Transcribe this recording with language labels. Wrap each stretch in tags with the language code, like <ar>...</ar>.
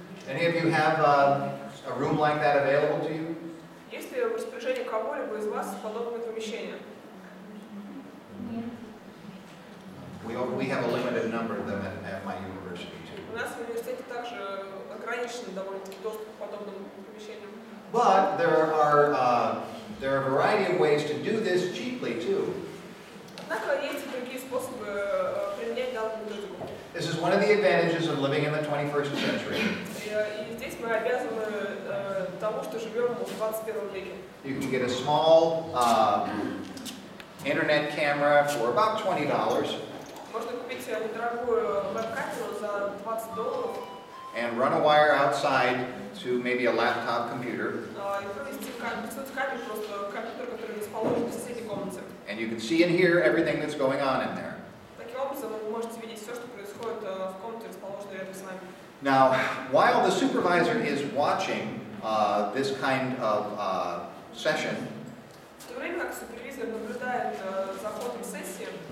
<en>Any of you have a room like that available to you?</en> <ru>Есть ли в распоряжении кого-либо из вас подобное помещение?</ru> <en>We have a limited number of them at my university too.</en> <ru>У нас в университете также ограничен довольно-таки доступ к подобным помещениям.</ru> <en>But there are a variety of ways to do this cheaply too.</en> <ru>Однако есть и другие способы применять данную методику.</ru> <en>This is one of the advantages of living in the 21st century.</en> <ru>И здесь мы обязаны тому, что живем в 21 веке.</ru> <en>You can get a small internet camera for about $20.</en> <ru>Можно купить недорогую веб-камеру за $20</ru> <en>and run a wire outside to maybe a laptop computer.</en> <ru>и провести камеру просто компьютер, который расположен в соседней комнате.</ru> <en>And you can see and hear everything that's going on in there.</en> <ru>Таким образом, вы можете видеть все, что происходит в комнате, расположенной рядом с вами.</ru> <en>Now, while the supervisor is watching this kind of session,</en> <ru>В то время как супервизор наблюдает за ходом сессии,</ru>